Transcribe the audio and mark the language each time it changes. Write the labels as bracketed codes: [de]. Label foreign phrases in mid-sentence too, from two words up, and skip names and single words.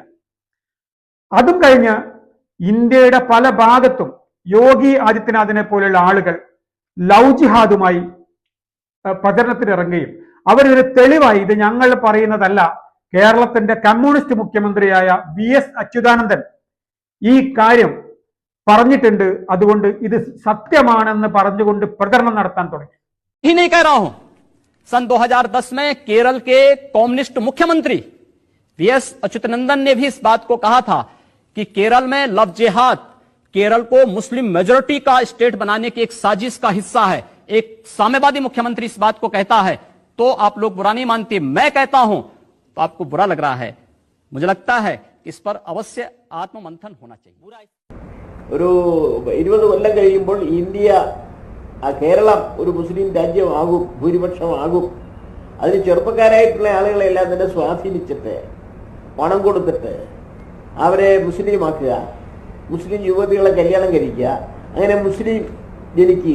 [ml] അതും കഴിഞ്ഞ് ഇന്ത്യയുടെ പല ഭാഗത്തും യോഗി ആദിത്യനാഥിനെ പോലുള്ള ആളുകൾ ലവ് ജിഹാദുമായി പ്രചരണത്തിനിറങ്ങുകയും അവരൊരു തെളിവായി ഇത് ഞങ്ങൾ പറയുന്നതല്ല, കേരളത്തിന്റെ കമ്മ്യൂണിസ്റ്റ് മുഖ്യമന്ത്രിയായ VS അച്യുതാനന്ദൻ ഈ കാര്യം പറഞ്ഞിട്ടുണ്ട്. അതുകൊണ്ട് ഇത് സത്യമാണെന്ന് പറഞ്ഞുകൊണ്ട് പ്രചരണം നടത്താൻ തുടങ്ങി. [hi] ही नहीं कह रहा हूं। सन 2010 में केरल के कम्युनिस्ट मुख्यमंत्री वीएस अच्युतानंदन ने भी इस बात को कहा था कि केरल में लव जिहाद केरल को [en] Muslim majority [hi] का स्टेट बनाने की एक साजिश का हिस्सा है। एक साम्यवादी मुख्यमंत्री इस बात को कहता है तो आप लोग बुरा नहीं मानते, मैं कहता हूं तो आपको बुरा लग रहा है। मुझे लगता है कि इस पर अवश्य आत्ममंथन होना चाहिए। [ml] ഒരു 20 കൊല്ലം കഴിയുമ്പോൾ ഇന്ത്യ കേരളം ഒരു മുസ്ലിം രാജ്യമാകും, ഭൂരിപക്ഷമാകും. അതിന് ചെറുപ്പക്കാരായിട്ടുള്ള ആളുകളെല്ലാം തന്നെ സ്വാധീനിച്ചിട്ട് പണം കൊടുത്തിട്ട് അവരെ മുസ്ലിമാക്കുക, മുസ്ലിം യുവതികളെ കല്യാണം കഴിക്കുക, അങ്ങനെ മുസ്ലിം ജനിക്കുക.